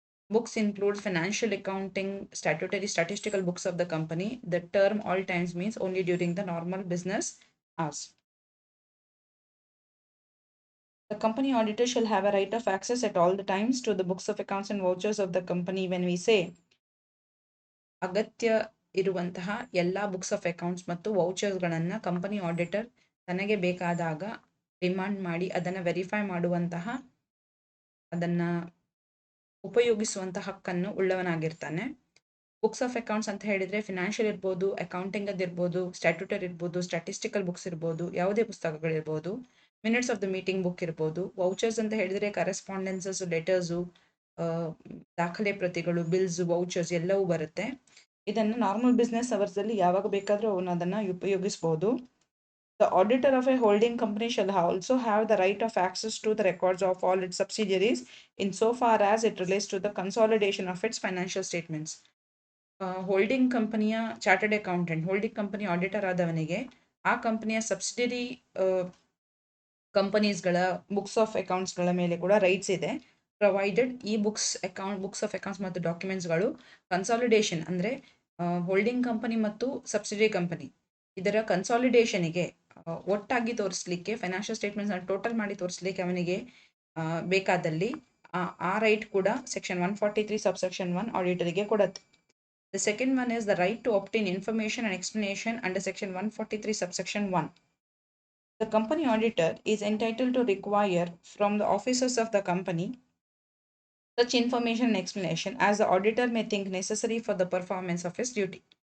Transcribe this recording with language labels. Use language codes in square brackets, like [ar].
[en] Books include financial accounting, statutory statistical books of the company. The term all times means only during the normal business hours. The company auditor shall have a right of access at all the times to the books of accounts and vouchers of the company. When we say [kn] ಅಗತ್ಯ ಇರುವಂತಹ ಎಲ್ಲ books of accounts ಮತ್ತು ವೌಚರ್ಸ್ಗಳನ್ನು company auditor ತನಗೆ ಬೇಕಾದಾಗ demand ಮಾಡಿ ಅದನ್ನು verify ಮಾಡುವಂತಹ ಅದನ್ನು ಉಪಯೋಗಿಸುವಂತಹ ಹಕ್ಕನ್ನು ಉಳ್ಳವನಾಗಿರ್ತಾನೆ. ಬುಕ್ಸ್ ಆಫ್ ಅಕೌಂಟ್ಸ್ ಅಂತ ಹೇಳಿದರೆ ಫಿನಾನ್ಷಿಯಲ್ ಇರ್ಬೋದು, ಅಕೌಂಟಿಂಗ್ ಇರ್ಬೋದು, ಸ್ಟ್ಯಾಟ್ಯೂಟರಿ ಇರ್ಬೋದು, ಸ್ಟ್ಯಾಟಿಸ್ಟಿಕಲ್ ಬುಕ್ಸ್ ಇರ್ಬೋದು, ಯಾವುದೇ ಪುಸ್ತಕಗಳಿರ್ಬೋದು, minutes of the meeting book ಇರ್ಬೋದು. ವೌಚರ್ಸ್ ಅಂತ ಹೇಳಿದರೆ ಕರೆಸ್ಪಾಂಡೆನ್ಸಸ್, ಲೆಟರ್ಸು, ದಾಖಲೆ ಪ್ರತಿಗಳು, ಬಿಲ್ಸ್, ವೌಚರ್ಸ್ ಎಲ್ಲವೂ ಬರುತ್ತೆ. ಇದನ್ನು ನಾರ್ಮಲ್ ಬಿಸ್ನೆಸ್ ಅವರ್ಸಲ್ಲಿ ಯಾವಾಗ ಬೇಕಾದರೂ ಅವನು ಅದನ್ನು ಉಪಯೋಗಿಸ್ಬೋದು. [en] The auditor of a holding company shall also have the right of access to the records of all its subsidiaries insofar as it relates to the consolidation of its financial statements. [kn] Holding ಕಂಪನಿಯ chartered accountant, holding company auditor ಆದವನಿಗೆ ಆ ಕಂಪನಿಯ subsidiary ಕಂಪನೀಸ್ಗಳ books of ಅಕೌಂಟ್ಸ್ಗಳ ಮೇಲೆ ಕೂಡ rights ಇದೆ. Provided ಈ books of accounts ಮತ್ತು ಡಾಕ್ಯುಮೆಂಟ್ಸ್ಗಳು consolidation ಅಂದರೆ holding company ಮತ್ತು ಸಬ್ಸಿಡಿಯರಿ ಕಂಪನಿ ಇದರ ಕನ್ಸಾಲಿಡೇಷನಿಗೆ ಒಟ್ಟಾಗಿ ತೋರಿಸಲಿಕ್ಕೆ, ಫೈನಾನ್ಷಿಯಲ್ ಸ್ಟೇಟ್ಮೆಂಟ್ಸ್ನ ಟೋಟಲ್ ಮಾಡಿ ತೋರಿಸಲಿಕ್ಕೆ ಅವನಿಗೆ ಬೇಕಾದಲ್ಲಿ ಆ ರೈಟ್ ಕೂಡ ಸೆಕ್ಷನ್ 143 ಸಬ್ಸೆಕ್ಷನ್ 1 ಆಡಿಟರಿಗೆ ಕೊಡುತ್ತೆ. [en] The second one is the right to obtain information and explanation under section 143 subsection 1. The company auditor is entitled to require from the officers of the company such information and explanation as the auditor may think necessary for the performance of his duty.